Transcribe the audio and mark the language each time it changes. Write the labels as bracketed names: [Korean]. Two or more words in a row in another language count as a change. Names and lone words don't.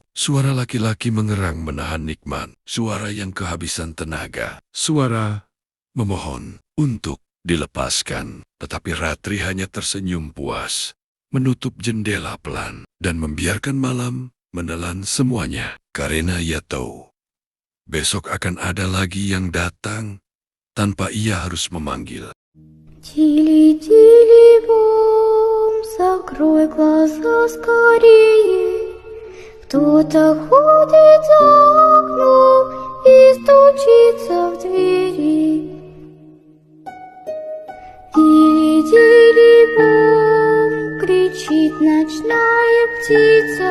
[Indonesian] Suara laki-laki mengerang menahan nikmat, suara yang kehabisan tenaga, suara memohon untuk dilepaskan. Tetapi Ratri hanya tersenyum puas, menutup jendela pelan, dan membiarkan malam menelan semuanya. Karena ia tahu, besok akan ada lagi yang datang tanpa ia harus memanggil. [Russian] Тили-тили бом, закрой глаза скорее. Кто-то ходит за окном и стучится в двери. Тили-тили бом, кричит ночная птица.